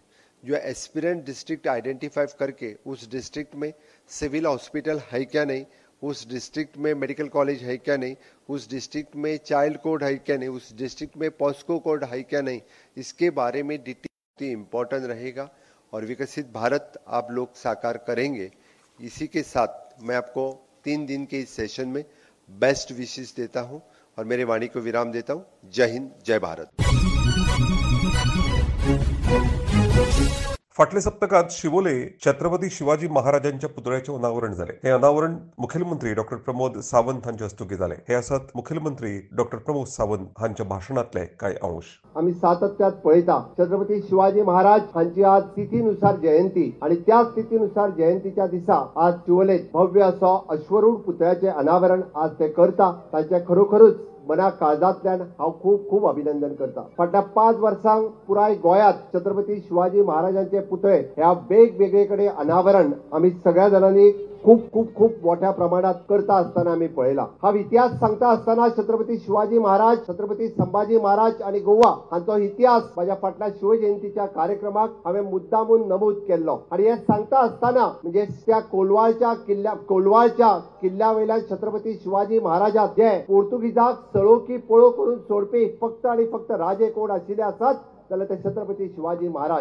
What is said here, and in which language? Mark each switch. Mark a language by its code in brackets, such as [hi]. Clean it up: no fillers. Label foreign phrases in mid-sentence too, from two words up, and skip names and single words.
[hi] जो [en] aspirant district identify [hi] करके उस डिस्ट्रिक्ट में [en] civil hospital [hi] है क्या नहीं, उस डिस्ट्रिक्ट में [en] medical college [hi] है क्या नहीं, उस डिस्ट्रिक्ट में [en] child code [hi] है क्या नहीं, उस डिस्ट्रिक्ट में [en] POCSO code [hi] है क्या नहीं, इसके बारे में [en] detail important [hi] रहेगा और विकसित भारत आप लोग साकार करेंगे. इसी के साथ मैं आपको 3 दिन के इस सेशन में [en] best wishes [hi] देता हूं और मेरे वाणी को विराम देता हूं. जय हिंद, जय भारत. [kok] फाटल्या सप्तकात शिवोले छत्रपती शिवाजी महाराजांच्या पुतळ्याचे अनावरण झाले. हे अनावरण मुख्यमंत्री डॉक्टर प्रमोद सावंत हांच्या हस्तुकी झाले. हे असत मुख्यमंत्री डॉक्टर प्रमोद सावंत हांच्या भाषणातले काही अंश. आम्ही सातत्यात पळयता छत्रपती शिवाजी महाराज हांची आज तिथीनुसार जयंती आणि त्याच तिथीनुसार जयंतीच्या दिसा आज शिवोलेत भव्य असो अश्वरूढ पुतळ्याचे अनावरण आज ते करता. तांचे खरोखरच मना काळजांतल्यान हांव खूप खूप अभिनंदन करता. फाटल्या 5 वर्सांक पुराय गोंयांत छत्रपती शिवाजी महाराजांचे पुतळे ह्या वेगवेगळेकडे अनावरण आम्ही सगळ्या जणांनी खूप खूप खूप मोठ्या प्रमाणात करता असताना आम्ही पळयला. हा इतिहास सांगता असताना छत्रपती शिवाजी महाराज, छत्रपती संभाजी महाराज आणि गोवा हांचो इतिहास माझ्या फाटल्या शिवजयंतीच्या कार्यक्रमाक हांवें मुद्दामून नमूद केल्लो. आणि हे सांगता असताना म्हणजे त्या कोलवाळच्या किल्ल्या वयल्यान छत्रपती शिवाजी महाराजाक जे पोर्तुगीजाक सळोकी पळो करून सोडपी फक्त आणि फक्त राजे कोण आशिल्ले आसात जाल्यार ते छत्रपती शिवाजी महाराज.